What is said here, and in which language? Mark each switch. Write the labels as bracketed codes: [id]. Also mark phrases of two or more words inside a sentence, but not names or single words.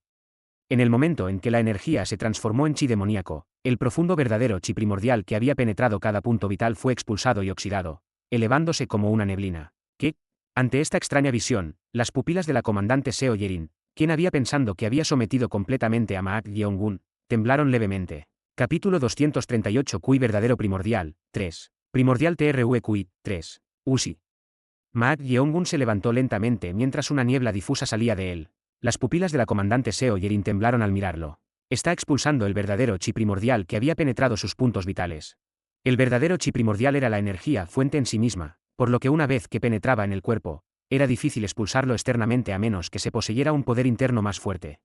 [es] En el momento en que la energía se transformó en chi demoníaco, el profundo verdadero chi primordial que había penetrado cada punto vital fue expulsado y oxidado, elevándose como una neblina. ¿Qué? Ante esta extraña visión, las pupilas de la comandante Seo Yerin, quien había pensado que había sometido completamente a Maat Yeongun, temblaron levemente. Capítulo 238 Kui verdadero primordial, 3. Primordial TRUE 3. Usi. Maat Yeongun se levantó lentamente mientras una niebla difusa salía de él. Las pupilas de la comandante Seo Yerin temblaron al mirarlo. Está expulsando el verdadero chi primordial que había penetrado sus puntos vitales. El verdadero chi primordial era la energía fuente en sí misma, por lo que una vez que penetraba en el cuerpo, era difícil expulsarlo externamente a menos que se poseyera un poder interno más fuerte.